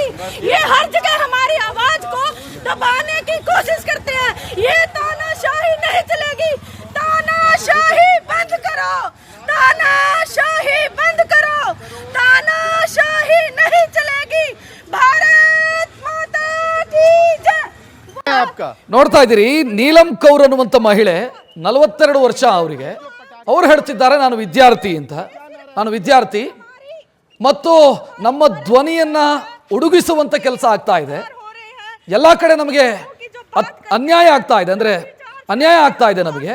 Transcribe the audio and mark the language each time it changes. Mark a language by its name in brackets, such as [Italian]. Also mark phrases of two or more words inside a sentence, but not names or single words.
[Hindi] ये हर जगह हमारी आवाज को दबाने की कोशिश करते हैं। ये तानाशाही नहीं चलेगी, तानाशाही बंद करो, तानाशाही बंद करो, तानाशाही नहीं चलेगी। भारत माता की जय। आपका [Kannada] ನೋಡ್ತಾ ಇದ್ದೀರಿ, ನೀಲಂ ಕೌರ್ ಅನ್ನುವಂಥ ಮಹಿಳೆ, 42 ವರ್ಷ ಅವರಿಗೆ. ಅವ್ರು ಹೇಳ್ತಿದ್ದಾರೆ ನಾನು ವಿದ್ಯಾರ್ಥಿ ಅಂತ. ನಾನು ವಿದ್ಯಾರ್ಥಿ ಮತ್ತು ನಮ್ಮ ಧ್ವನಿಯನ್ನ ಉಡುಗಿಸುವಂತ ಕೆಲಸ ಆಗ್ತಾ ಇದೆ. ಎಲ್ಲ ಕಡೆ ನಮಗೆ ಅನ್ಯಾಯ ಆಗ್ತಾ ಇದೆ, ಅಂದ್ರೆ ಅನ್ಯಾಯ ಆಗ್ತಾ ಇದೆ ನಮಗೆ.